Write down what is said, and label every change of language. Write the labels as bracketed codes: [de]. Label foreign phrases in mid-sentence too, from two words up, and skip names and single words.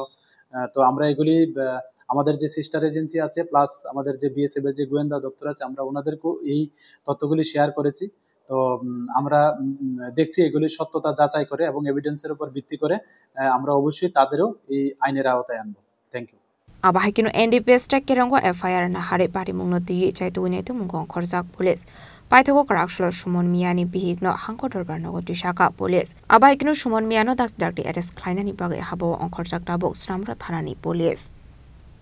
[bn] তো আমরা এগুলি আমাদের যে [en] sister agency [bn] আছে প্লাস আমাদের যে বিএসএফ এর যে গোয়েন্দা দপ্তর আছে আমরা ওনাদেরকেও এই তথ্যগুলি শেয়ার করেছি। তো আমরা দেখছি এগুলির সত্যতা যাচাই করে এবং এভিডেন্সের উপর ভিত্তি করে আমরা অবশ্যই তাদেরও এই আইনের আওতায় আনবো। [en] Thank you. [trp] Abahikino NDPS Kerango FIR na Hare Party Munoti Chaituinetu Mungong Korzak Police. Paitoko Karakshlo Shumon Miani Bihigno Hankotor Barnogo Shaka Police. Abahikino Shumon Miano Dakti Eres Kleinani Bagi Habo on Korzak Dabo Snamra Thanani Police.